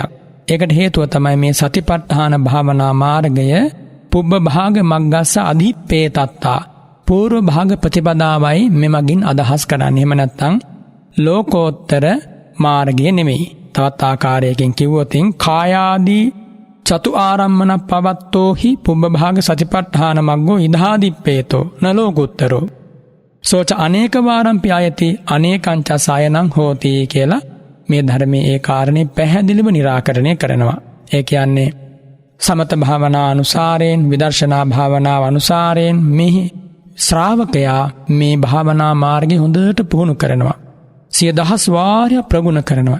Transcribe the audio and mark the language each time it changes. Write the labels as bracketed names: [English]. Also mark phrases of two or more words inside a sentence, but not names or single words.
[Sinhala] ඒකට හේතුව තමයි මේ සතිපට්ඨාන භාවනා මාර්ගය [Pali] පුබ්බ භාග මග්ගස්ස අධිප්පේතත්තා [Sinhala] පූර්ව භාග ප්‍රතිපදාවයි මෙමගින් අදහස් කරන්නේ. එහෙම නැත්නම් ලෝකෝත්තර මාර්ගය නෙමෙයි. තවත් ආකාරයකින් කිව්වොතින් [Pali] කායාදී චතු ආරම්මන පවත්තෝහි පුබ්බ භාග සතිපට්ඨාන මග්ගෝ ඉදහාදිප්පේතෝ න ලෝකුත්තරෝ සෝච අනේක වාරම්පි ආයති අනේකංච සායනං හෝති [Sinhala] කියලා මේ ධර්මයේ ඒ කාරණේ පැහැදිලිව निराකරණය කරනවා. ඒ කියන්නේ සමත භාවනා අනුසාරයෙන් විදර්ශනා භාවනාව අනුසාරයෙන් මේ ශ්‍රාවකයා මේ භාවනා මාර්ගය හොඳට පුහුණු කරනවා. සිය දහස් වාරයක් ප්‍රගුණ කරනවා.